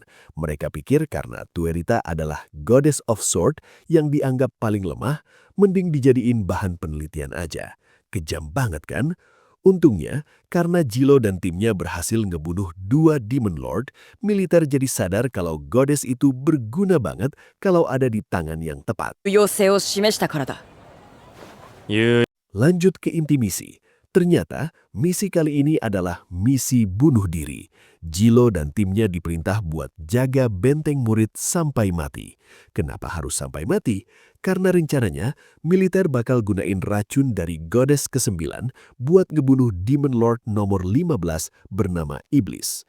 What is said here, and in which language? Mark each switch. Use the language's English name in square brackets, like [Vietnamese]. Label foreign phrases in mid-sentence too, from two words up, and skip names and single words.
[Indonesian] Mereka pikir karena Tuerita adalah [English] Goddess of Sword [Indonesian] yang dianggap paling lemah, mending dijadiin bahan penelitian aja. Kejam banget kan? Untungnya, karena Jilo dan timnya berhasil ngebunuh 2 [English] Demon Lord, [Indonesian] militer jadi sadar kalau Goddess itu berguna banget kalau ada di tangan yang tepat. [Japanese] 要請を示したからだ。 [Indonesian] Lanjut ke inti misi. Ternyata misi kali ini adalah misi bunuh diri. Jilo dan timnya diperintah buat jaga benteng murid sampai mati. Kenapa harus sampai mati? Karena rencananya militer bakal gunain racun dari Goddess ke-9 buat ngebunuh [English] Demon Lord [Indonesian] nomor 15 bernama Iblis.